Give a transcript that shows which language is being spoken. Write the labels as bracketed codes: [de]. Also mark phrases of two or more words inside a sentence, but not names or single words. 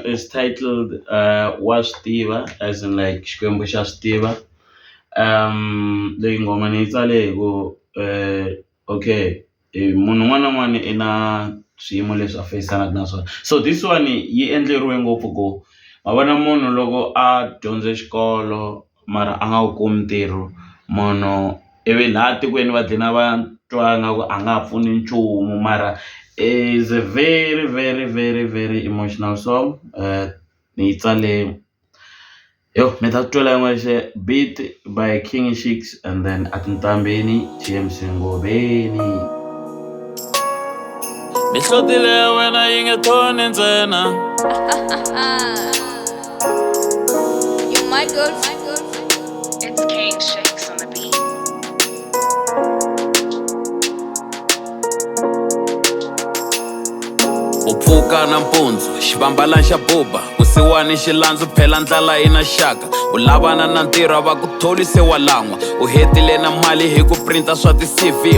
[en] is titled Was Tiva, as in like [ts] Xikwembu xa Stiva. Leyi ngoma ni yi tsale ku okay, munhu un'wana na un'wana i na swiyimo leswi a faceanaka na swona. [en] So this one [ts] yi endleriwe ngopfu ku ma vona munhu loko a dyondze xikolo mara a nga wu kumi ntirho, munhu ivi laha tikweni va dlina va twa nga ku a nga ha pfuni nchumu, mara [en] is a very very very very emotional song. [ts] Ni tsale yo mi ta twela yin'we [en] beat by King Shix and then [ts] atintambeni TMC Ngobeni. Mihlotile wena yi nge thoni ntsena. [en] You my girlfriend. It's King Shakes on the beat. [ts] Upfuka nampundzu xivambalani xa buba, vusiwani xilandzu phela ndlala yi na xaka. U lavana na ntirho va ku tholi se wa lan'wa, u hetile na mali hi ku printa swa ti-CV.